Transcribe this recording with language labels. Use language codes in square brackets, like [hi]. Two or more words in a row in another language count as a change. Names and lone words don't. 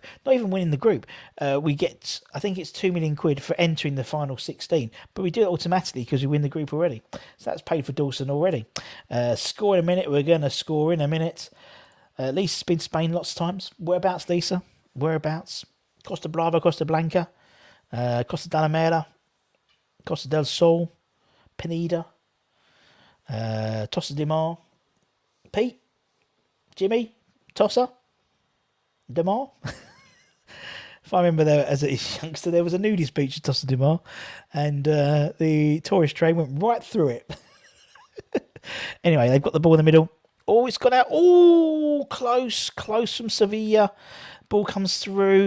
[en] Not even winning the group. We get, I think it's 2 million quid for entering the final 16. But we do it automatically because we win the group already. So that's paid for Dawson already. Score in a minute. We're going to score in a minute. Lisa's been to Spain lots of times. Whereabouts, Lisa? Whereabouts? Costa Brava, Costa Blanca, Costa de la Mera, Costa del Sol, Peneda. Tossa de Mar, Pete, Jimmy, Tossa, de Mar. If I remember, there as a youngster, there was a nudist beach at Tossa de Mar, and the tourist train went right through it. Anyway, they've got the ball in the middle. Oh, it's got out. Oh, close from Sevilla. Ball comes through.